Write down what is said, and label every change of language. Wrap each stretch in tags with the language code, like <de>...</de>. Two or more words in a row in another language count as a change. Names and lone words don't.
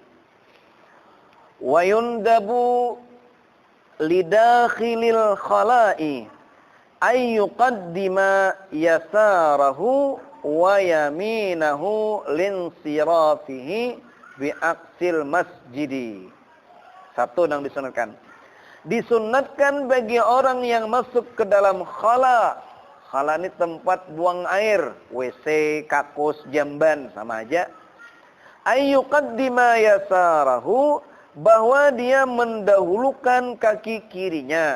<ar>ويندب لداخل الخلاء أن يقدم يساره ويمينه لانصرافه بعكس المسجد.</ar> <id>Satu yang disunatkan. Disunatkan bagi orang yang masuk ke dalam khala. Khala ini tempat buang air, WC, kakus, jamban, sama aja.</id> <ar>أن يقدم يساره,</ar> <id>bahwa dia mendahulukan kaki kirinya.</id>